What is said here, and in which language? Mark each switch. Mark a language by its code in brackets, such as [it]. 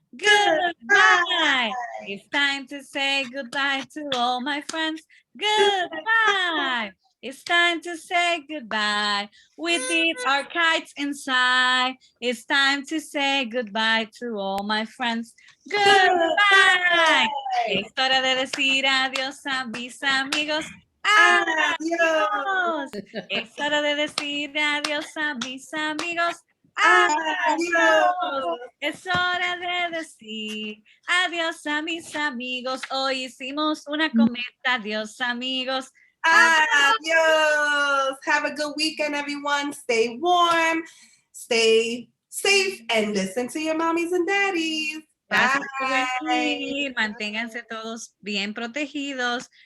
[en] Goodbye. It's time to say goodbye to all my friends. Goodbye. It's time to say goodbye. We did our kites inside. It's time to say goodbye to all my friends. Goodbye. [es] Es hora de decir adiós a mis amigos. Adiós. Es hora de decir adiós a mis amigos. Adiós. Es hora de decir adiós a mis amigos. Hoy hicimos una cometa. Adiós, amigos. Adios. [en] Have a good weekend, everyone. Stay warm, stay safe, and listen to your mommies and daddies. [es] Gracias por [en] Bye. [es] venir. Manténganse todos bien protegidos.